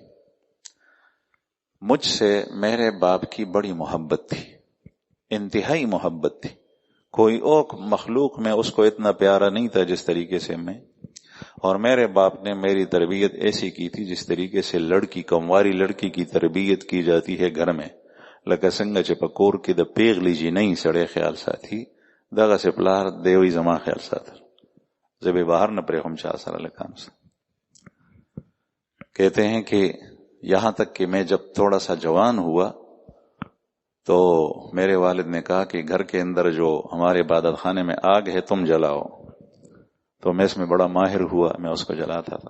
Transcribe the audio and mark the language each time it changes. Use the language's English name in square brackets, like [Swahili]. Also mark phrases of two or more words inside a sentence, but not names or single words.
[Urdu] مجھ سے میرے باپ کی بڑی محبت تھی، انتہائی محبت تھی، کوئی اور مخلوق میں اس کو اتنا پیارا نہیں تھا جس طریقے سے میں۔ اور میرے باپ نے میری تربیت ایسی کی تھی جس طریقے سے لڑکی، کمواری لڑکی کی تربیت کی جاتی ہے گھر میں، [Pashto] لکه څنګه چې په کور کې د پیغلې جینۍ سړی خیال ساتي، دغسې پلار دیوی زما خیال ساتل، زه به بهر نه پرېږم چا سره لکان سره۔ [Urdu] کہتے ہیں کہ یہاں تک کہ میں جب تھوڑا سا جوان ہوا تو میرے والد نے کہا کہ گھر کے اندر جو ہمارے عبادت خانے میں آگ ہے تم جلاؤ، تو میں اس میں بڑا ماہر ہوا، میں اس کو جلاتا تھا۔